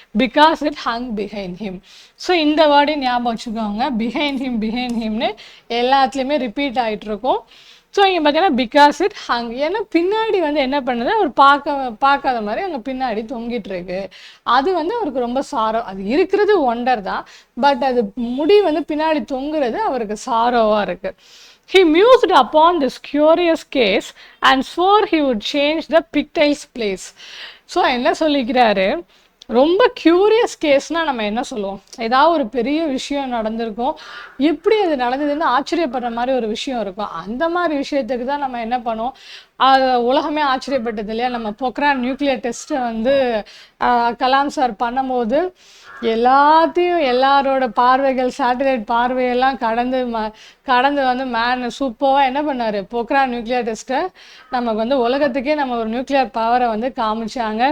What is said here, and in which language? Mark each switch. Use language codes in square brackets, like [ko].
[en] Because it hung behind him. [ta] So இந்த வேர்டையும் ஞாபகம் வச்சுக்கோங்க, பிஹைண்ட் ஹிம்னு எல்லாத்துலேயுமே ரிப்பீட் ஆகிட்டு இருக்கும். ஸோ இங்கே பார்த்தீங்கன்னா பிகாஸ் இட் ஹங், ஏன்னா பின்னாடி வந்து என்ன பண்ணுது, அவர் பார்க்காத மாதிரி அங்கே பின்னாடி தொங்கிட்டு இருக்கு. அது வந்து அவருக்கு ரொம்ப சாரம், அது இருக்கிறது ஒண்டர் தான், பட் அது முடி வந்து பின்னாடி தொங்குறது அவருக்கு சாரோவாக இருக்கு. [en] He mused upon this curious case and swore he would change the pigtail's place. [ta] So என்ன சொல்லிக்கிறாரு, ரொம்ப க்யூரியஸ் கேஸ்னால் நம்ம என்ன சொல்லுவோம், ஏதாவது ஒரு பெரிய விஷயம் நடந்திருக்கும், எப்படி அது நடந்ததுன்னு ஆச்சரியப்படுற மாதிரி ஒரு விஷயம் இருக்கும். அந்த மாதிரி விஷயத்துக்கு தான் நம்ம என்ன பண்ணுவோம், உலகமே ஆச்சரியப்பட்டது இல்லையா, நம்ம பொக்ரான் நியூக்ளியர் டெஸ்ட்டை வந்து கலாம் சார் பண்ணும்போது எல்லாத்தையும் எல்லாரோட பார்வைகள் சேட்டலைட் பார்வையெல்லாம் கடந்து வந்து சூப்பராக என்ன பண்ணார், பொக்ரான் நியூக்ளியர் டெஸ்ட்டை நமக்கு வந்து உலகத்துக்கே நம்ம ஒரு நியூக்ளியர் பவரை வந்து காமிச்சாங்க.